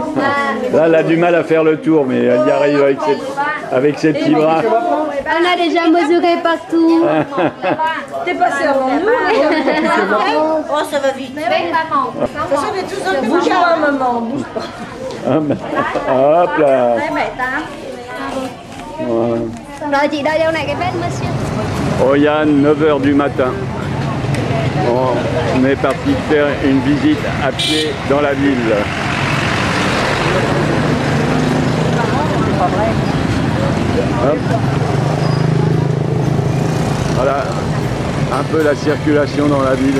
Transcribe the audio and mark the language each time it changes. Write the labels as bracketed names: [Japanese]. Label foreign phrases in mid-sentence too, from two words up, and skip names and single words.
[French] Là, elle a du mal à faire le tour, mais elle y arrive avec ses petits bras. On a déjà mesuré partout. T'es passé avant nous. Oh, ça va vite. De toute façon, on est tous un peu bouge pas, maman. Bouge pas. Hop là. Voilà. [Vietnamese] Rồi chị đợi đâu này cái vết monsieur. [French] Oh Yann, 9 h du matin. On est parti faire une visite à pied dans la ville. Hop. Voilà un peu la circulation dans la ville.